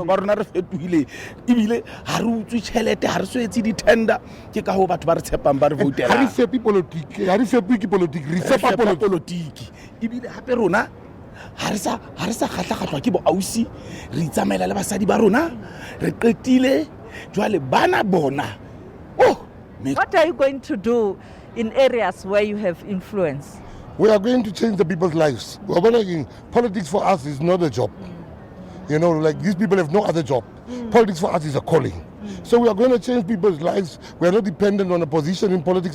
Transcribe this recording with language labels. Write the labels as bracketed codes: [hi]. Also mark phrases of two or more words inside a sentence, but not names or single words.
[st] ba rona re fetohile ibile ha re utswe tšhelete ha re so etse di tender ke ka ho batho ba re tshepang ba re voutela Ha re fepi politiki re fepa politiki ibile hape rona ha re sa kgatla ke bo ausi re itsamaela le basadi ba rona re qetile jwale bana bona [en] What are you going to do in areas where you have influence? We are going to change the people's lives. We are going, politics for us is not a job. Like these people have no other job. Politics for us is a calling. So we are going to change people's lives. We are not dependent on a position in politics.